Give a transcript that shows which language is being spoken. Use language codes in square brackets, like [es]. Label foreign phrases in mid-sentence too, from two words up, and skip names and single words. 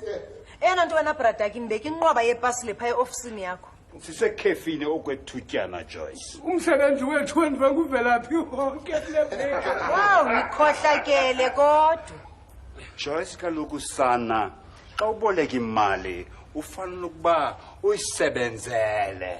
[xh] Ena nto wena brother kinibeka inqwaba yepasi lepha eofisini yakho. Sisekhefini okwethutyana Joyce. Umsebenzi wethu wenziwe nguvelaphi wonke kule veki. Wow, nikhohlakele kodwa. Joyce kaloku sana xa uboleka imali ufanele ukuba uyisebenzele.